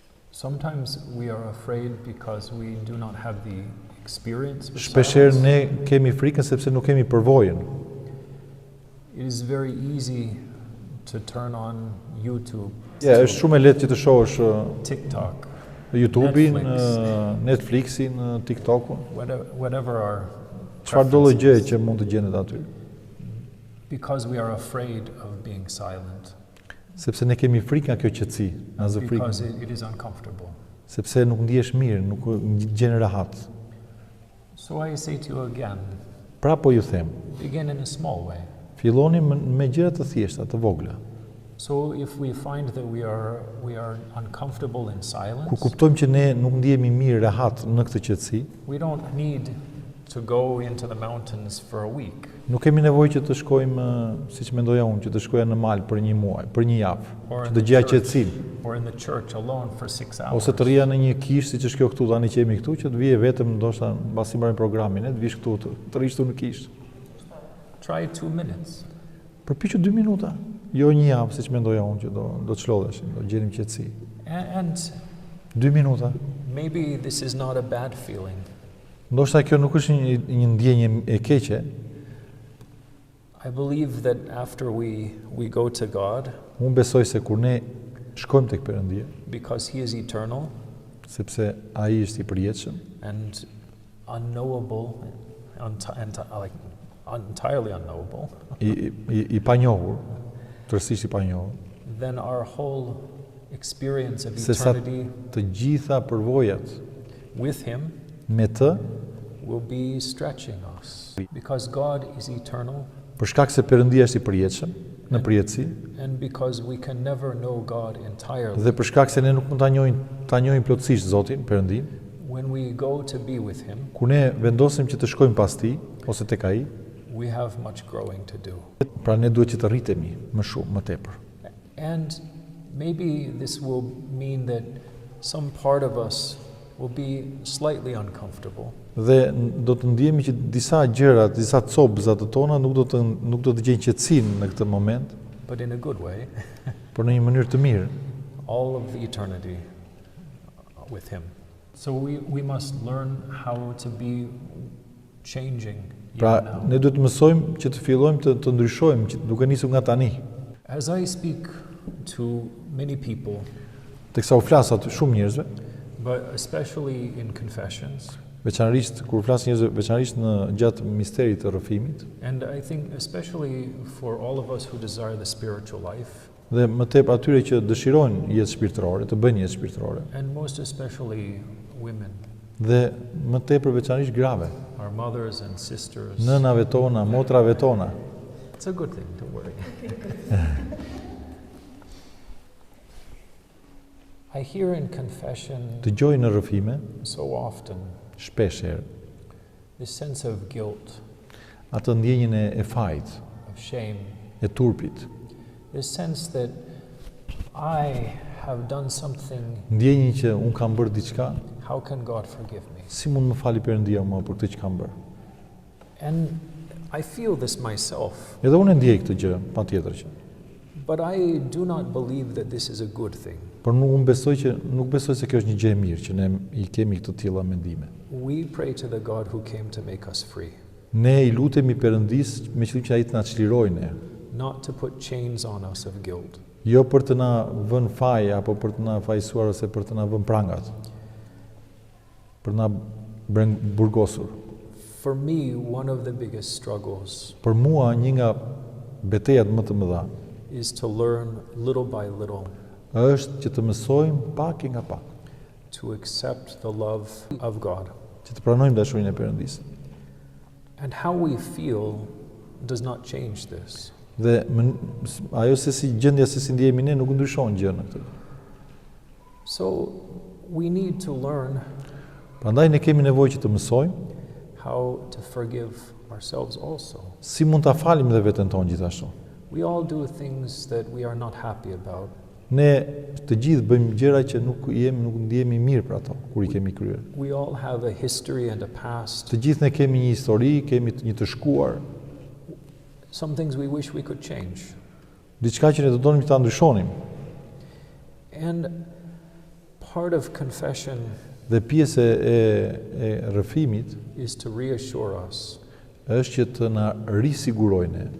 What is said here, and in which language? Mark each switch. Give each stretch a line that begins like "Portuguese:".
English: Sometimes we are afraid because we do not have the experience with
Albanian: Shpeshherë
English: silence.
Albanian: ne kemi frikën sepse nuk kemi përvojën.
English: It is very easy to turn on YouTube,
Albanian: Është shumë e lehtë që të shohësh
English: TikTok,
Albanian: YouTube-in,
English: Netflix.
Albanian: Netflixin, TikTok-un,
English: whatever our
Albanian: çfarë do gjë
English: preferences,
Albanian: që mund të gjendet aty.
English: because we are afraid of being silent,
Albanian: Sepse ne kemi frikë nga kjo qetësi, nga zë
English: because
Albanian: frikë,
English: it is uncomfortable.
Albanian: sepse nuk ndihesh mirë, nuk gjen rahat.
English: So I say to you again,
Albanian: Pra po ju them,
English: begin in a small way.
Albanian: filloni me gjëra të thjeshta, të vogla.
English: So if we find that we are uncomfortable in
Albanian: Kur
English: silence,
Albanian: kuptojmë që ne nuk ndihemi mirë rahat në këtë qetësi,
English: we don't need to go into the mountains for a week
Albanian: nuk kemi nevojë që të shkojmë, siç mendoja unë, që të shkoja në mal për një muaj, për një javë,
English: or
Albanian: që
English: in
Albanian: të
English: the
Albanian: gjej
English: church,
Albanian: qetësinë,
English: or in the church alone for 6 hours.
Albanian: ose të rria në një kishë siç është kjo këtu, tani që jemi këtu, që të vije vetëm ndoshta mbasi mbarojmë programin, të vish këtu, të rrish këtu në kishë.
English: Try 2 minutes.
Albanian: Përpiqu 2 minuta, jo një javë, siç mendoja unë, që do të çlodheshim, do gjenim qetësi.
English: And
Albanian: 2 minuta.
English: maybe this is not a bad feeling.
Albanian: Ndoshta kjo nuk është një ndjenjë e keqe.
English: I believe that after we go to God,
Albanian: Unë besoj se kur ne shkojmë tek Perëndia,
English: because He is eternal
Albanian: sepse ai është i përjetshëm,
English: and unknowable, entirely unknowable,
Albanian: i panjohur, tërësisht i panjohur,
English: then our whole experience of
Albanian: se sa
English: eternity
Albanian: të gjitha përvojat
English: with Him
Albanian: me të,
English: will be stretching us. Because God is eternal,
Albanian: për shkak se Perëndia është i përjetshëm në përjetësi,
English: and because we can never know God entirely,
Albanian: dhe për shkak se ne nuk mund ta njohim plotësisht Zotin, Perëndin,
English: when we go to be with Him,
Albanian: kur ne vendosim që të shkojmë pas tij ose tek ai,
English: we have much growing to do.
Albanian: pra ne duhet që të rritemi më shumë, më tepër.
English: And maybe this will mean that some part of us will be slightly uncomfortable,
Albanian: Dhe do të ndjehemi që disa gjëra, disa copëza të tona nuk do të gjejnë qetësinë në këtë moment,
English: but in a good way,
Albanian: por në një mënyrë të mirë.
English: all of the eternity with Him. So we must learn how to be changing
Albanian: Pra
English: even now.
Albanian: ne duhet të mësojmë që të fillojmë të ndryshojmë, që duke nisur nga tani.
English: As I speak to many people,
Albanian: Teksa u flas aty shumë njerëzve,
English: but especially in confessions,
Albanian: veçanërisht kur flas njerëzve, veçanërisht në gjatë misterit të rrëfimit,
English: and I think especially for all of us who desire the spiritual life,
Albanian: dhe më tepër atyre që dëshirojnë jetë shpirtërore, të bëjnë jetë shpirtërore,
English: and most especially women,
Albanian: dhe më tepër veçanërisht grave,
English: our mothers and sisters.
Albanian: nënave tona, motrave tona.
English: It's a good thing, don't worry. I hear in confession
Albanian: Dëgjoj në rrëfime
English: so often
Albanian: shpesh herë
English: this sense of guilt,
Albanian: atë ndjenjën e fajt,
English: of shame,
Albanian: e turpit,
English: this sense that I have done something,
Albanian: ndjenjën që un kam bërë diçka,
English: how can God forgive me?
Albanian: si mund më fali Perëndia mua për këtë që kam bërë.
English: And I feel this myself,
Albanian: Edhe unë e ndjej këtë gjë, patjetër që.
English: but I do not believe that this is a good thing.
Albanian: Por nuk besoj se kjo është një gjë e mirë që ne i kemi këtë tilla mendime.
English: We pray to the God who came to make us free,
Albanian: Ne i lutemi Perëndis me qëllim që ai të na çlirojë ne,
English: not to put chains on us of guilt,
Albanian: jo për të na vënë faj apo për të na fajsuar ose për të na vënë prangat. për na burgosur.
English: For me, one of the biggest struggles
Albanian: Për mua një nga betejat më të mëdha
English: is to learn little by little
Albanian: është që të mësojmë pak e nga pak,
English: to accept the love of God.
Albanian: që të pranojmë dashurinë e Perëndisë.
English: And how we feel does not change this.
Albanian: Dhe ajo se si gjendja se si ndjehemi ne nuk ndryshon gjë në këtë.
English: So we need to learn
Albanian: Prandaj ne kemi nevojë që të mësojmë
English: how to forgive ourselves also.
Albanian: si mund ta falim dhe veten tonë gjithashtu.
English: We all do things that we are not happy about.
Albanian: Ne të gjithë bëjmë gjëra që nuk ndjehemi mirë për ato kur i kemi kryer.
English: We all have a history and a past.
Albanian: Të gjithë ne kemi një histori, kemi një të shkuar,
English: Some things we wish we could change.
Albanian: diçka që ne do donim ta ndryshonim.
English: And part of confession
Albanian: Dhe pjesë e rrëfimit
English: is to reassure us
Albanian: është që të na risigurojnë